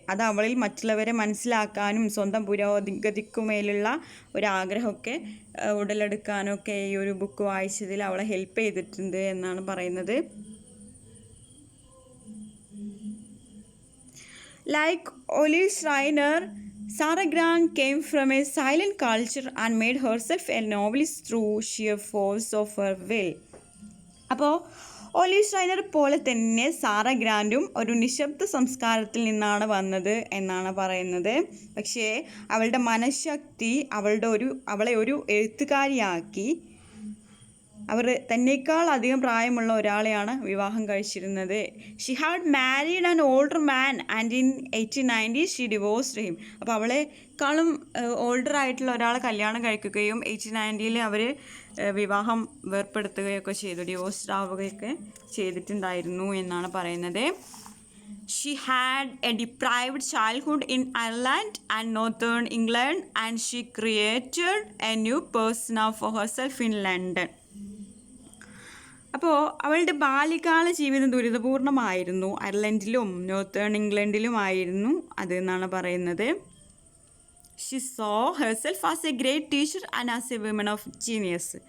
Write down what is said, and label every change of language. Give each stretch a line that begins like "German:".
Malayalam: അത് അവളിൽ മറ്റുള്ളവരെ മനസ്സിലാക്കാനും സ്വന്തം പുരോഗതിക്കുമേലുള്ള ഒരാഗ്രഹമൊക്കെ ഉടലെടുക്കാനൊക്കെ ഈ ഒരു ബുക്ക് വായിച്ചതിൽ അവളെ ഹെൽപ്പ് ചെയ്തിട്ടുണ്ട് എന്നാണ് പറയുന്നത്.
English: Like Olive Schreiner, Sarah Grant came from a silent culture and made herself a novelist through sheer force of her will.
Malayalam: അപ്പോൾ ഒലിവ് ഷ്രൈനർ പോലെ തന്നെ സാറ ഗ്രാൻഡും ഒരു നിശബ്ദ സംസ്കാരത്തിൽ നിന്നാണ് വന്നത് എന്നാണ് പറയുന്നത്. പക്ഷേ അവളുടെ മനഃശക്തി അവളെ ഒരു എഴുത്തുകാരിയാക്കി. അവർ തന്നേക്കാൾ അധികം പ്രായമുള്ള ഒരാളെയാണ് വിവാഹം കഴിച്ചിരുന്നത്.
English: She had married an older man and in 1890 she divorced him.
Malayalam: അപ്പോൾ അവളെക്കാളും ഓൾഡർ ആയിട്ടുള്ള ഒരാളെ കല്യാണം കഴിക്കുകയും 1890 അവർ വിവാഹം വേർപ്പെടുത്തുകയൊക്കെ ചെയ്തു, ഡിവോഴ്സ്ഡ് ആവുകയൊക്കെ ചെയ്തിട്ടുണ്ടായിരുന്നു എന്നാണ് പറയുന്നത്.
English: She had a deprived childhood in Ireland and northern England and she created a new persona for herself in London.
Malayalam: അപ്പോൾ അവളുടെ ബാല്യകാല ജീവിതം ദുരിതപൂർണമായിരുന്നു. അയർലൻഡിലും നോർത്തേൺ ഇംഗ്ലണ്ടിലുമായിരുന്നു അത് എന്നാണ് പറയുന്നത്.
English: She saw herself as a great teacher and as a woman of genius.